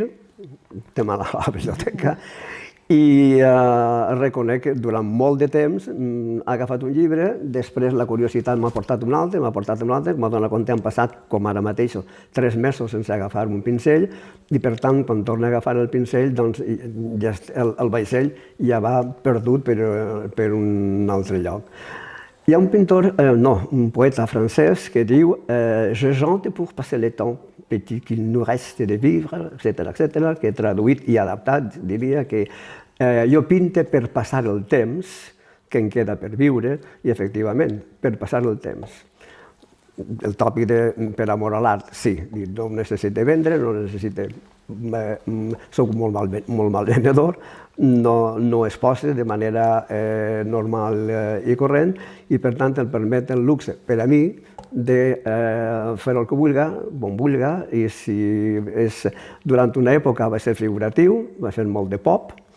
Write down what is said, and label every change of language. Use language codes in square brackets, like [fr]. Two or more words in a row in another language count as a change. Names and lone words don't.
[ca] tema a la biblioteca, i reconec que durant molt de temps he agafat un llibre, després la curiositat m'ha portat un altre, m'ha donat compte, han passat, com ara mateix, 3 mesos sense agafar un pincell i per tant, quan torno a agafar el pincell, doncs el vaixell ja va perdut per un altre lloc. Hi ha un pintor, un poeta francès que diu [fr] «Je chante pour passer le temps, petit qu'il nous reste de vivre», etc., [ca] que traduït i adaptat diria que jo pinte per passar el temps que em queda per viure i, efectivament, per passar el temps. El tòpic de per amor a l'art, sí, no necessito vendre, no necessito... Soc molt mal venedor, no es posa de manera normal i corrent i, per tant, em permet el luxe per a mi de fer el que vulgui, on vulgui, i si durant una època va ser figuratiu, va ser molt de pop,